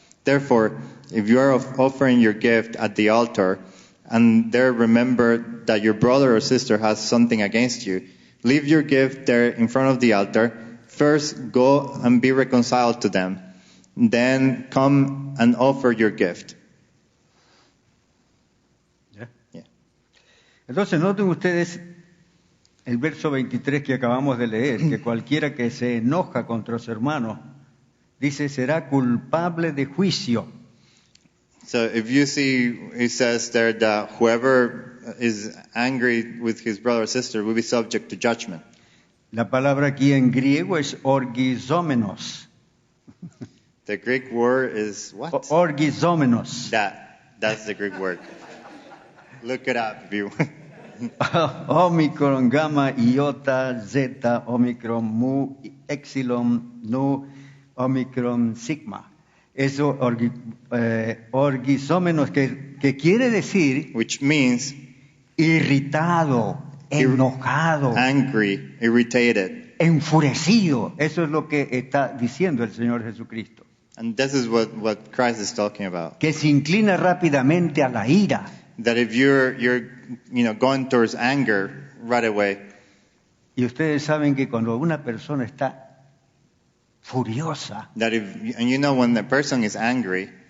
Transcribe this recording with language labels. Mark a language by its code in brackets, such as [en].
[en] Therefore, if you are offering your gift at the altar, and there remember that your brother or sister has something against you, leave your gift there in front of the altar. First, go and be reconciled to them. Then come and offer your gift. [es] ¿Ya? [en] Yeah. [es] Entonces, noten ustedes el verso 23 que acabamos de leer, que cualquiera que se enoja contra su hermano, dice, será culpable de juicio. [en] So if you see, it says there that whoever is angry with his brother or sister will be subject to judgment. [es] La palabra aquí en griego es orgizómenos. [en] The Greek word is what? Orgizómenos. That's the Greek word. Look it up if you. Omicron, gamma, iota, zeta, omicron, mu, epsilon, nu, omicron, sigma. [es] Eso, orgizómenos, que quiere decir [en] Which means [es] irritado, enojado, [en] angry, irritated. [es] enfurecido. Eso es lo que está diciendo el Señor Jesucristo. [en] And this is what Christ is talking about. [es] Que se inclina rápidamente a la ira. [en] That if you're going towards anger right away, [es] Y ustedes saben que cuando una persona está furiosa, [en] when the person is angry,